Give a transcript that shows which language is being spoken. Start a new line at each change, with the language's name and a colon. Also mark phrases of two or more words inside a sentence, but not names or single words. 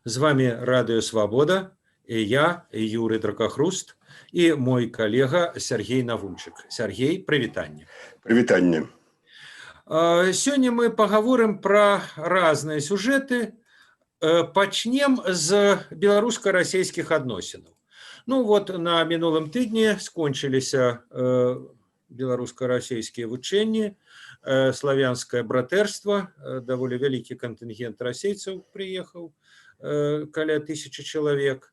Russian: С вами Радио Свобода, и я, Юрий Дракохруст, и мой коллега Сергей Навунчик. Сергей, привитание. Привитание. Сегодня мы поговорим про разные сюжеты.
Belarusian: Пачнем з беларуска-расійскіх адносінаў.
Russian: Ну вот
Belarusian: на мінулым тыдні скончыліся беларуска-расійскія вучэнні, славянскае братэрства, даволі вялікі кантынгент расейцаў прыехаў, каля 1000 чалавек.